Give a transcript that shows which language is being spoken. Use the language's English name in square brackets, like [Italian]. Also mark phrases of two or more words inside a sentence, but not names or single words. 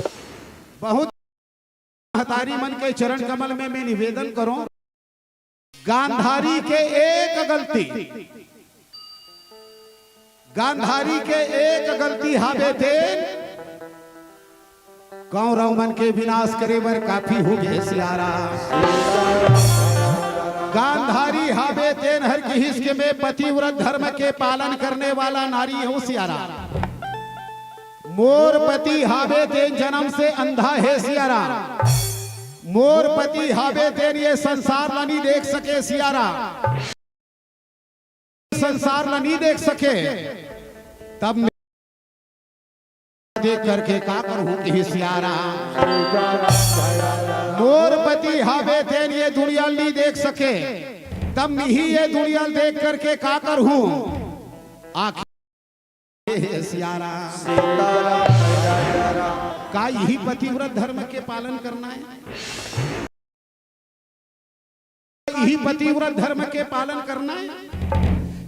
[Chhattisgarhi] बहुत महतारी मन के चरण कमल में मैं निवेदन करूं, गांधारी के एक गलती, गांधारी के एक गलती हावे थे कौरव मन के विनाश करे बर काफी हो गए सियाराम। गांधारी हावे तेन हर की हिस्से में पतिव्रत धर्म के पालन करने वाला नारी हूं सियाराम। मोर पति हावे तेन जन्म से अंधा है सियाराम। मोर पति हावे तेन ये संसार ला नहीं देख सके सियाराम। संसार ला नहीं देख सके तब देख करके का करूं कि सियाराम। मोर पति हावे तेन ये दुनिया नहीं देख सके तब मैं ही ये दुनिया देख करके का करूं आखिर सियाराम। का यही पतिव्रत धर्म के पालन करना है? यही पतिव्रत धर्म के पालन करना है?